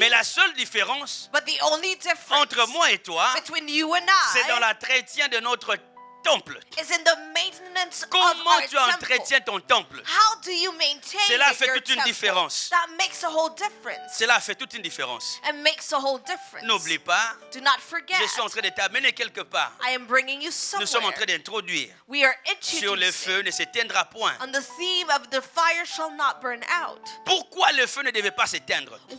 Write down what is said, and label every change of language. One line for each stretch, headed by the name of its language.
French: Mais la seule différence
English: But the only difference
French: entre moi et toi,
English: between you and
French: c'est dans
English: I
French: l'entretien de notre temple.
English: is in the maintenance of
French: Comment
English: our
French: tu
English: temple.
French: entretiens ton temple?
English: How do you maintain
French: Cela fait
English: your
French: toute une
English: temple?
French: différence.
English: That makes a whole difference.
French: Cela fait toute une différence.
English: And makes a whole difference.
French: N'oublie pas,
English: Do not forget.
French: je suis en train de t'amener quelque part.
English: I am bringing you
French: Nous sommes en
English: somewhere.
French: le train d'introduire.
English: We are
French: Sur le
English: introducing
French: feu ne s'éteindra point.
English: on the theme of the fire shall not burn out.
French: Pourquoi le feu ne devait pas s'éteindre?